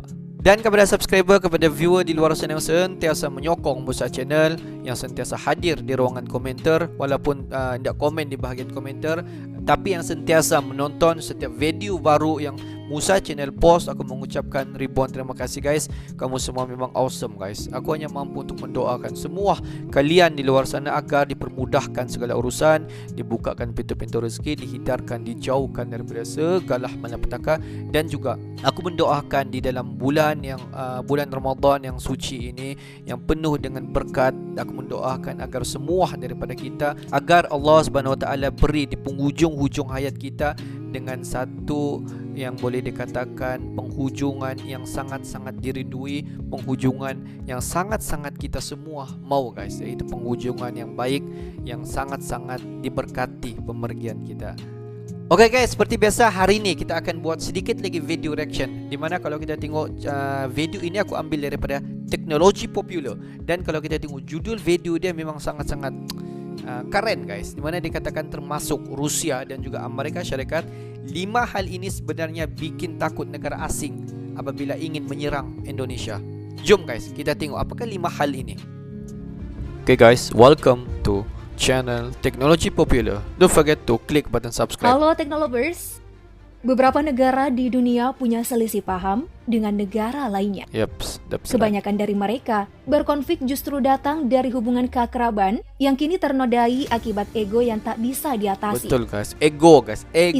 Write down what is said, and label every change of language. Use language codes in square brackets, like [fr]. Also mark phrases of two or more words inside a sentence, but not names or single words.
[ms] Dan kepada subscriber, kepada viewer di luar sana yang sentiasa menyokong Musa Channel, yang sentiasa hadir di ruangan komentar walaupun tidak komen di bahagian komentar, tapi yang sentiasa menonton setiap video baru yang Musa Channel post, aku mengucapkan ribuan terima kasih guys. Kamu semua memang [en] awesome guys. [ms] Aku hanya mampu untuk mendoakan semua kalian di luar sana agar dipermudahkan segala urusan, dibukakan pintu-pintu rezeki, dihindarkan, dijauhkan daripada segala malapetaka. Dan juga aku mendoakan di dalam bulan Ramadan yang suci ini, yang penuh dengan berkat, aku mendoakan agar semua daripada kita, agar Allah Subhanahu Wa Taala beri di penghujung-hujung hayat kita dengan satu yang boleh dikatakan penghujungan yang sangat-sangat dirindui, penghujungan yang sangat-sangat kita semua mau guys, iaitu penghujungan yang baik, yang sangat-sangat diberkati pemergian kita. Oke guys, seperti biasa hari ini kita akan buat sedikit lagi [en] video reaction, [ms] dimana kalau kita tengok video ini aku ambil daripada Teknologi Popular. Dan kalau kita tengok judul video dia memang sangat-sangat keren guys, dimana dikatakan termasuk Rusia dan juga Amerika Syarikat. [id] 5 hal ini sebenarnya bikin takut negara asing apabila ingin menyerang Indonesia. [ms] Jom guys kita tengok apakah 5 hal ini. [en] Okay guys, welcome to channel Teknologi Popular. Don't forget to click button subscribe. [id] Halo Teknolovers. Beberapa negara di dunia punya selisih paham dengan negara lainnya. Kebanyakan dari mereka berkonflik justru datang dari hubungan keakraban yang kini ternodai akibat ego yang tak bisa diatasi. [ms] Betul guys, ego guys, ego.